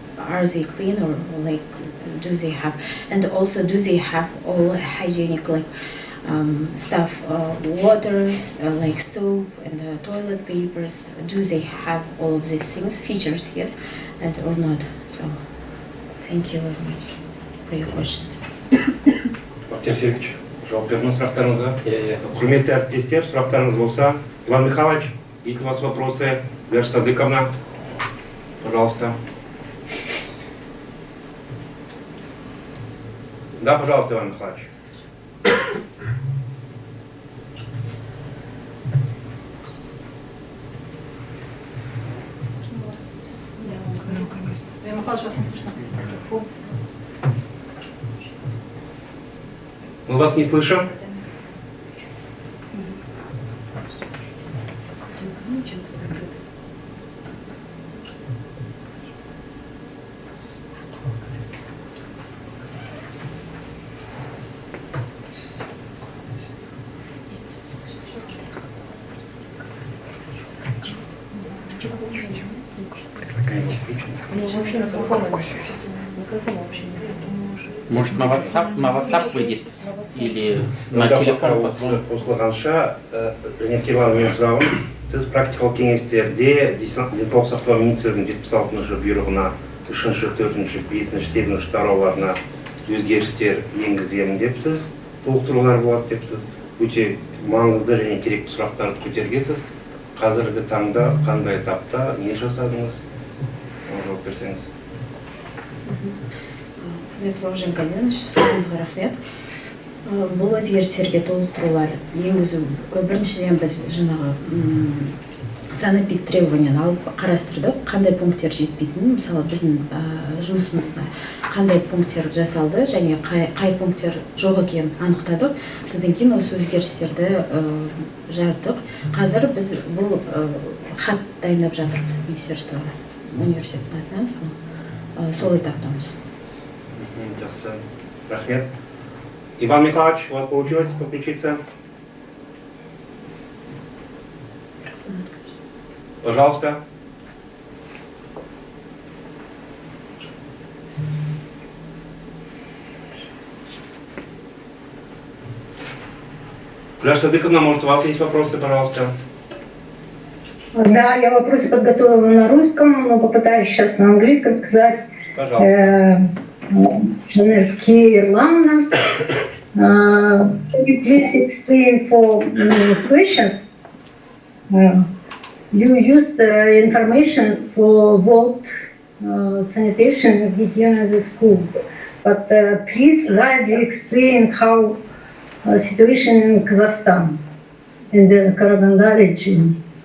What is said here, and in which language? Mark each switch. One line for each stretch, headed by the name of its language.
English: Are they clean, or like do they have, and also do they have all hygienic like stuff, waters, like soap and toilet papers, do they have all of these things, features, yes, and or not. So thank you very much for your questions.
Kazakh: Бактияр Сергеевич, жауап бердіңіз сұрақтарыңызға? Құрметті әріптестер, сұрақтарыңыз болса,
Russian: Иван Михайлович, есть у вас вопросы? Вера Садыковна, пожалуйста. Да, пожалуйста, Иван Михайлович. Мы вас не слышим. Может, на WhatsApp выйдет? Или на телефон позвонит?
Kazakh: Осылғанша, Жанерке Ерлановнаның сұрағын, сіз практикалық кеңестерде денсаулық сақтау министрлігінің 76-шы бұйрығына 3-ші, 4-ші, 5-ші, 7-ші тарауларына өзгерістер енгіземін депсіз, толықтырулар болады депсіз. Өте маңызды және керекті сұрақтарды көтергенсіз. Қазіргі таңда қандай этапта не жасадыңыз? Жауап берсеңіз. Болатовой Жанерке, сұрағыңызға рахмет. Бұл өзгерістерге толықтырулар енгізу, біріншіден біз жаңағы санэпид требованияны алып қарастырдық, қандай пункттер жетпейтінін, мысалы біздің жұмысымызда қандай пункттер жасалды және қай пункттер жоқ екенін анықтадық. Содан кейін осы өзгерістерді жаздық. Қазір біз бұл хат дайындап жатырмыз министерствоға, университеттің атынан, сол этаптамыз. Жақсы, рахмет.
Russian: Иван Михайлович, у вас получилось подключиться? Пожалуйста. Вера Садыковна, может, у вас есть вопросы, пожалуйста? Да, я вопросы подготовила на русском, но попытаюсь сейчас на английском сказать. Пожалуйста.
English: Жанерке Ерлановны, can you please explain for questions? You used information for vault sanitation and hygiene in the school, but please widely explain how situation in Kazakhstan, in the Karaganda region.